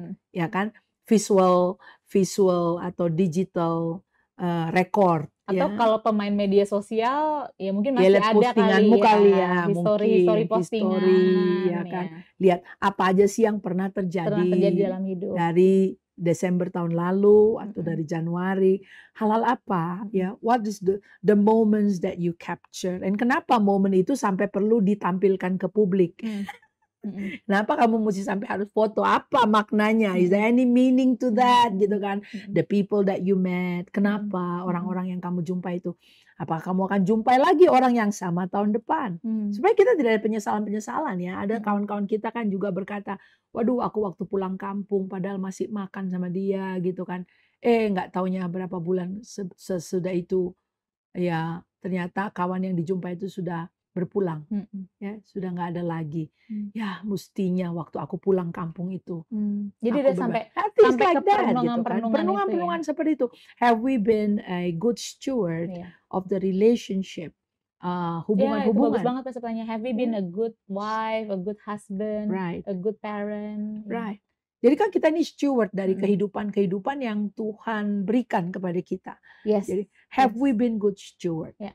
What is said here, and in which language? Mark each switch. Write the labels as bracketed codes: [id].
[id] Ya kan, visual atau digital record. Atau ya. kalau pemain media sosial, ya mungkin Ya, masih lihat ada postinganmu kali ya, history postingan. ya kan. Lihat apa aja sih yang pernah terjadi dalam hidup. dari Desember tahun lalu atau dari Januari. Hal-hal apa ya? [en] What is the moments that you capture? [id] Dan kenapa momen itu sampai perlu ditampilkan ke publik? Kenapa kamu mesti sampai harus foto? Apa maknanya? [en] Is there any meaning to that? [id] Gitu kan? [en] The people that you met. [id] Kenapa orang-orang yang kamu jumpai itu? Apakah kamu akan jumpai lagi orang yang sama tahun depan? Supaya kita tidak ada penyesalan-penyesalan ya. Ada kawan-kawan kita kan juga berkata, waduh aku waktu pulang kampung padahal masih makan sama dia gitu kan. Nggak taunya berapa bulan sesudah itu ya ternyata kawan yang dijumpai itu sudah berpulang, ya sudah nggak ada lagi. Ya mestinya waktu aku pulang kampung itu, jadi udah sampai like ke perenungan-perenungan seperti itu. [en] Have we been a good steward of the relationship, [id] hubungan-hubungan? Itu bagus banget pertanyaannya. [en] Have we been a good wife, a good husband, a good parent? Right. [id] Jadi kan kita ini steward dari kehidupan yang Tuhan berikan kepada kita. Jadi [en] have we been good steward?